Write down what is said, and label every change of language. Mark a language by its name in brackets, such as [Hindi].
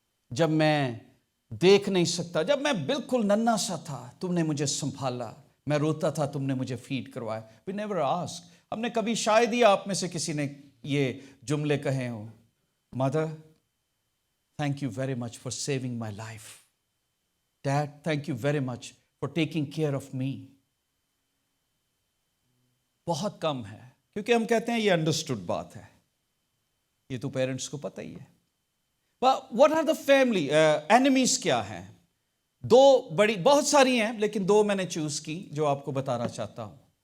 [Urdu] جب میں دیکھ نہیں سکتا, جب میں بالکل ننھا سا تھا, تم نے مجھے سنبھالا, میں روتا تھا, تم نے مجھے فیڈ کروایا. [English] We never ask. [Urdu] ہم نے کبھی شاید ہی آپ میں سے کسی نے یہ جملے کہے ہوں, mother [English] thank you very much for saving my life. Dad, thank you very much for taking care of me. [Urdu] بہت کم ہے, کیونکہ ہم کہتے ہیں یہ انڈرسٹوڈ بات ہے, یہ تو پیرنٹس کو پتہ ہی ہے. [English] What are the family enemies [Urdu] کیا ہیں؟ دو بڑی, بہت ساری ہیں لیکن دو میں نے چوز کی جو آپ کو بتانا چاہتا ہوں.